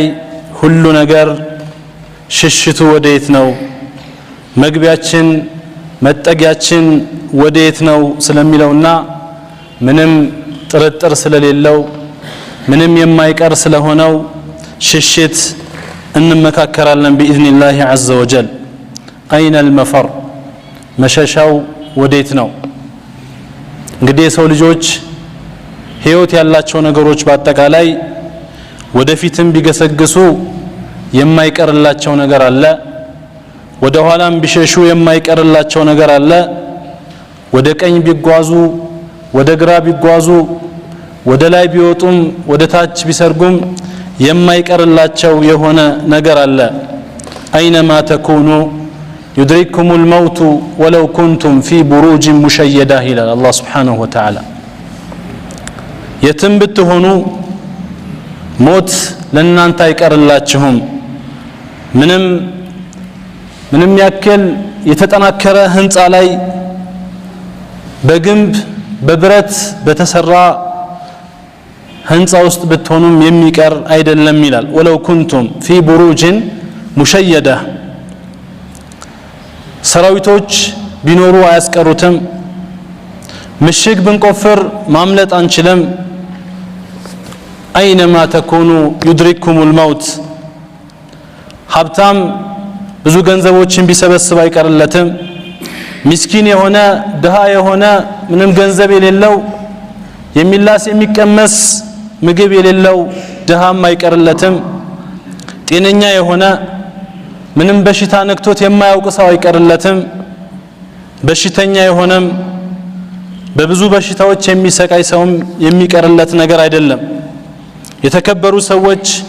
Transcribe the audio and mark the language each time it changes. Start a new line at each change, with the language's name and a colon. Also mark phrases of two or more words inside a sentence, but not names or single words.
Amharic: ሁሉ ነገር ሽሽቱ ወዴት ነው መግቢያችን መጠጊያችን ወዴት ነው ስለሚለውና ምንም ጥርጥር ስለሌለው ምንም የማይቀር ስለሆነው ሽሽት እንመካከራለን
Arabic: بإذن عز وجل أين المفر
Amharic: መሸሻው ወዴት ነው እንግዲህ የሰው ልጆች ህይወት ያላቸው ነገሮች በአጠቃላይ ወደፊትም ቢገሰግሱ የማይቀርላቸው ነገር አለ ወደ ኋላም ቢሸሹ የማይቀርላቸው ነገር አለ ወደ ቀኝ ቢጓዙ ወደ ግራ ቢጓዙ ወደ ላይ ቢወጡም ወደ ታች ቢሰርጉም የማይቀርላቸው የሆነ ነገር አለ
Arabic: اينما تكونوا يدرككم الموت ولو كنتم في بروج مشيدة الى الله سبحانه وتعالى
Amharic: የትም ብትሆኑ ሞት ለእናንተ አይቀርላችሁም ምንም ያክል የተጠናከረ ህንጻ ላይ በግንብ በብረት በተሰራ ህንጻ ውስጥ ብትሆኑም የሚቀር አይደለም ይላል
Arabic: ولو كنتم في بروج مشيدة
Amharic: ሰራዊቶች ቢኖሩ አያስቀሩትም ምሽግ ብንቆፍር ማምለጥ አንችልም
Arabic: اينما تكونوا يدرككم الموت
Amharic: ሀብታም ብዙ ገንዘቦችን ቢሰበስብ አይቀርለትም ምስኪን የሆነ ድሃ የሆነ ምንም ገንዘብ የሌለው የሚላስ የሚቀመስ ምግብ የሌለው ድሃም አይቀርለትም ጤነኛ የሆነ ምንም በሽታ ነክቶት የማያውቅ ሰው አይቀርለትም በሽተኛ የሆነም በብዙ በሽታዎች የሚሰቃይ ሰውም የሚቀርለት ነገር አይደለም የተከበሩ ሰዎች